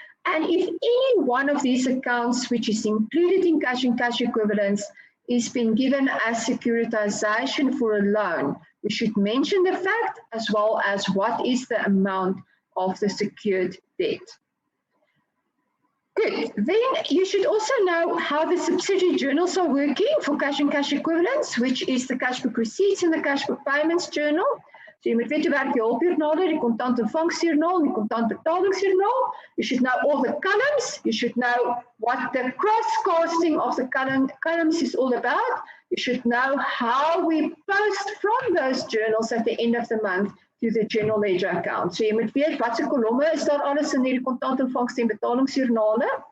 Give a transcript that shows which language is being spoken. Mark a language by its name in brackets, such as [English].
[English] And if any one of these accounts, which is included in cash and cash equivalents, is being given as securitization for a loan, we should mention the fact as well as what is the amount of the secured debt. Good. Then you should also know how the subsidiary journals are working for cash and cash equivalents, which is the cash book receipts and the cash book payments journal. [Afrikaans] So jy moet weet hoe werk die hulpjoernale, die kontant ontvangsjoernaal, die kontant betalingsjoernaal. [English] You should know all the columns. You should know what the cross-casting of the columns is all about. You should know how we post from those journals at the end of the month to the general ledger account. [Afrikaans] So jy moet weet wat se kolomme is daar alles in hierdie kontantontvangste en betalingsjoernale.